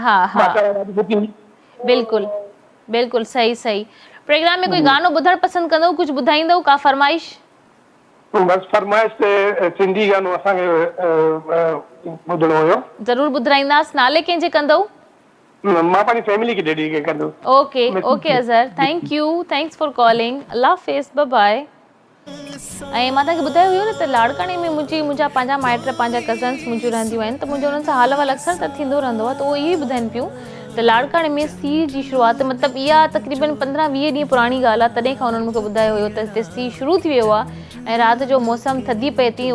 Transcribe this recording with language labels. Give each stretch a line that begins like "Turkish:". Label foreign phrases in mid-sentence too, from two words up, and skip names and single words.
Sindhi: हा हा, बिल्कुलु बिल्कुलु सही सही। प्रोग्राम में कोई गानो ॿुधणु पसंदि कंदो, कुझु ॿुधाईंदो, का फरमाइश? बस फरमाइश ते सिंधी गानो असांखे ॿुधणो हुयो। ज़रूरु ॿुधाईंदासीं। नाले कंहिंजे कंदो? मां पंहिंजी फैमिली खे डेडिकेट कंदो।
English: Okay okay Azhar, thank you, thanks for calling,
Sindhi: अल्लाह हाफ़िज़,
English: bye bye.
Sindhi: ऐं मां तव्हांखे ॿुधायो हुयो न त लाड़काणे में मुंहिंजा पंहिंजा माइट पंहिंजा कज़न्स मुंहिंजूं रहंदियूं आहिनि, त मुंहिंजो उन्हनि सां हाल वाल अक्सर त थींदो रहंदो आहे, त उहो इहे ॿुधाइनि पियूं त लाड़काणे में सीउ जी शुरूआति मतिलबु इहा तक़रीबन 15-20 ॾींहं पुराणी ॻाल्हि आहे, तॾहिं खां उन्हनि मूंखे ॿुधायो हुयो त हिते सीउ शुरू थी वियो आहे ऐं राति जो मौसम थधी पए थी।